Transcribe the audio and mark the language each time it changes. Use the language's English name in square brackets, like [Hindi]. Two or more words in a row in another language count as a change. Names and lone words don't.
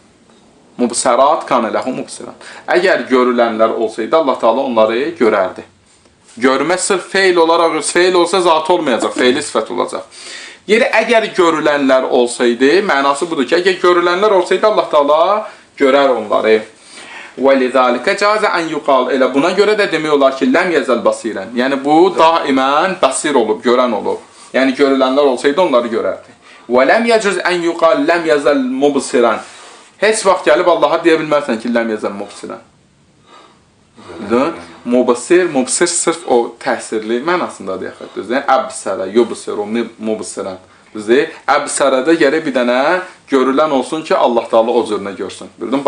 [Arabic] مبصرات كان له مبصرات. [Azerbaijani] Əgər görülənlər olsaydı, Allah Taala onları görərdi. Görmə sırf feil olaraq, feil olsa zatı olmayacaq, feili sifət olacaq. Yeri əgər görülənlər olsaydı, mənası budur ki, əgər görülənlər olsaydı, Allah Taala görər onları. [Arabic] وَلِذَٰلِكَ جَازَ أَنْ يُقَالْ. [Azerbaijani] Elə buna görə də demək olar ki, [Arabic] لم يزل بصيرا. [Azerbaijani] Yəni bu daimən basir olub, görən olub. Yəni görülənlər olsaydı, onları görərdi. [Arabic] وَلَمْ يَجُزْ أَنْ يُقَالْ لم يزل مبصرا. [Azerbaijani] Heç vaxt gəlib Allaha deyə bilmərsən ki, [Arabic] لم يزل مبصرا. [Azerbaijani] Mubsir sırf o təsirli mənasındadır yaxud. Düzdür? [Arabic] أبصر، يبصر، مبصرا. [Azerbaijani] Düzdür? Əbsərədə gərək bir dənə görülən olsun ki, Allah Taala o cürünə görsün.